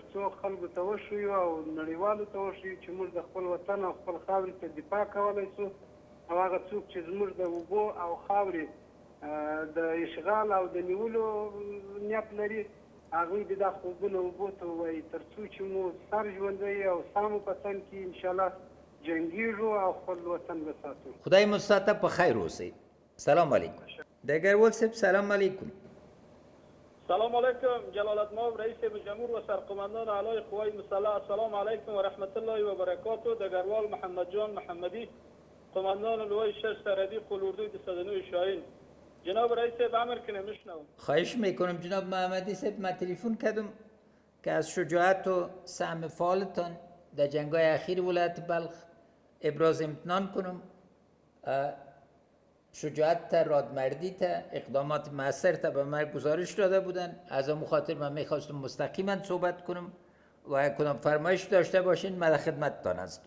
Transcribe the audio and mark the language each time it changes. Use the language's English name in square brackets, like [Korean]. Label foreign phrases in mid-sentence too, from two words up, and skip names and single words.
[Pashto] څو خلکو ته وښیو او نړیوالو ته وښیو چې موږ د خپل وطن او خپل خاورې ته دفاع کولی شو او هغه څوک چې زموږ د اوبو او خاورې د اشغال او د نیولو نیت لري هغوی د دا خوبونه اوبو ته ووایي تر څو چې مو سر ژوندی او ساه مو په تن کې انشاءالله جنګیږو او خپل وطن به ساتو خدای مو ساته په خیر اوسئ [Arabic] سلام علیکم [Pashto] ډګروال صاحب [Arabic] سلام علیکم [Persian] سلام علیکم جلالت مآب رئیس جمهور و سرقماندان اعلای قوای مسلح [Arabic] السلام علیکم و رحمت الله و برکاته [Persian] دگروال محمد جان محمدی قماندان لوای 6 سرحدی قلوردوی 209 شاهین جناب رئیس امر کنه میشنوم خواهش میکنم جناب محمدی صاحب من تلفن کردم که از شجاعت و سهم فعالتان در جنگ‌های اخیر ولایت بلخ ابراز امتنان کنم شجاعت تا رادمردی تا اقدامات مؤثر تا به من گزارش داده بودن از اون خاطر من میخواستم مستقیما صحبت کنم و کدام فرمایش داشته باشین من در خدمتتان هستم